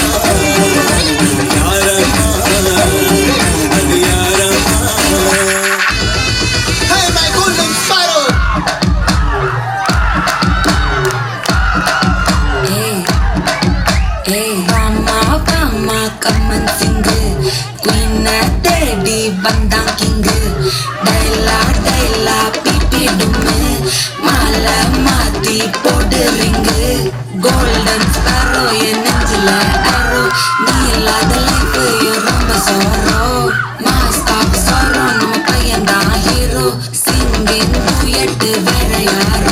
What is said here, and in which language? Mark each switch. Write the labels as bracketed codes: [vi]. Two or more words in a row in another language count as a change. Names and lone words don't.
[ta] யாரம்மா அது யாரம்மா [en] Hey my golden sparrow Hey mama mama come and sing queen daddy bandang king [ta] மாலை மாத்தி போடு [en] ring golden sparrow [ta] என் நெஞ்சில அரோ நீ இல்லாத லைஃப் ரொம்ப சோரோ மாஸ்காப் சோரோ நம்ம பையன்தான் ஹீரோ [en] singing duet [ta] வேற யாரோ